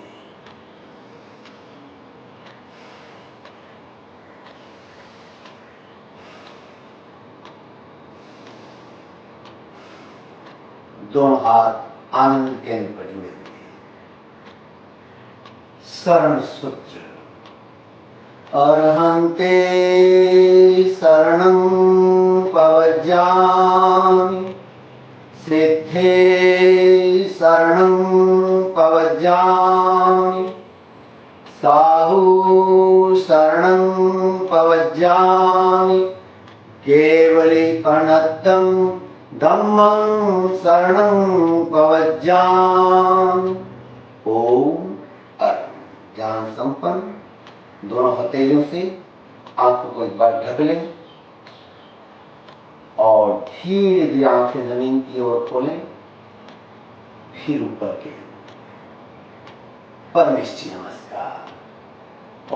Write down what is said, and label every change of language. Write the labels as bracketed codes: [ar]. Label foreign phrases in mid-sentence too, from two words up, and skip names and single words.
[hi] दोनों हाथ आनंद केंद्र पर जुड़े हुए। शरण सूत्र। [pka] अरहंते शरणं पवज्जामि, सिद्धे शरणं पवज्जामि, साहु शरणं पवज्जामि, केवलीकरणद्धं धम्मं शरणं पवज्जामि। [hi] ओम ज्ञान संपन्न दोनों हथेलियों से आंखों को एक बार ढक लें और धीरे धीरे आंखें जमीन की ओर खोलें, फिर ऊपर के। परमेश्वरी नमस्कार।